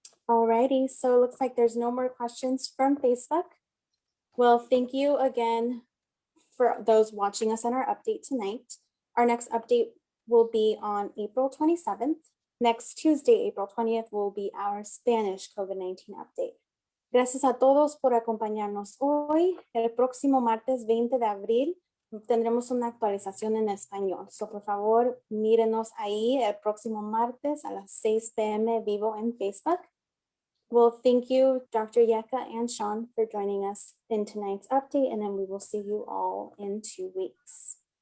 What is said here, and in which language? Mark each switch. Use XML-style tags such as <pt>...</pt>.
<en>Alrighty, so it looks like there's no more questions from Facebook. Well, thank you again for those watching us on our update tonight. Our next update will be on April 27th. Next Tuesday, April 20th, will be our Spanish COVID-19 update.</en> <es>Gracias a todos por acompañarnos hoy. El próximo martes 20 de abril tendremos una actualización en español. So, por favor, mírenos ahí el próximo martes a las 6 p.m. vivo en Facebook.</es> <en>Well, thank you, Dr. Yeka and Sean, for joining us in tonight's update, and then we will see you all in 2 weeks.</en>